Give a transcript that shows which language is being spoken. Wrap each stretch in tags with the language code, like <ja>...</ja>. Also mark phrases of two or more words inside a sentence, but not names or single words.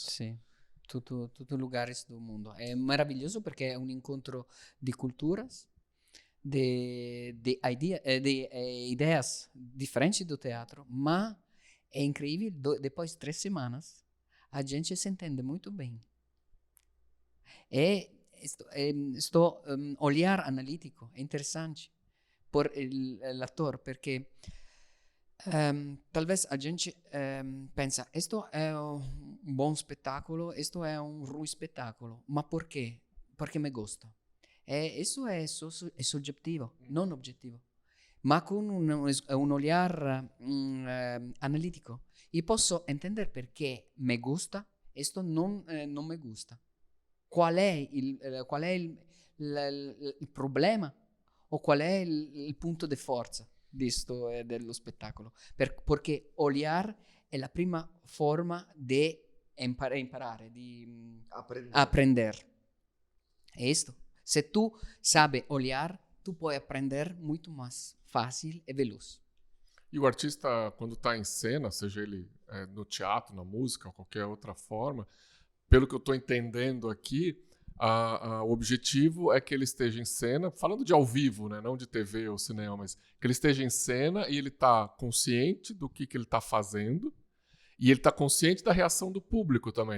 <pt>Sim, todos lugares do mundo. É maravilhoso porque é um encontro de culturas, de ideias diferentes do teatro, mas é incrível, depois de 3 semanas, a gente se entende muito bem. Olhar analítico é interessante</pt> <it>por l'attore, perché</it> <pt>Talvez a gente pensa,</pt> <it>questo è un buon spettacolo, questo è un ruim spettacolo, ma perché? Perché</it> <es>me gusta.</es> <it>Eso è soggettivo, non objetivo, ma con un olhar analitico. Io posso intendere perché</it> <es>me gusta,</es> <it>questo</it> <es>non me gusta.</es> <it>Qual è il problema o qual è il punto di forza dello spettacolo? Perché olhar è la prima forma di imparare, di aprender. È questo.</it> <pt>Se tu sabe olhar,</pt> <it>tu puoi</it> <pt>aprender muito mais fácil e veloz. E o artista, quando está em cena, seja ele no teatro, na música ou qualquer outra forma, pelo que eu estou entendendo aqui, o objetivo é que ele esteja em cena, falando de ao vivo, né, não de TV ou cinema, mas que ele esteja em cena e ele está consciente do que ele está fazendo e ele está consciente da reação do público também.</pt>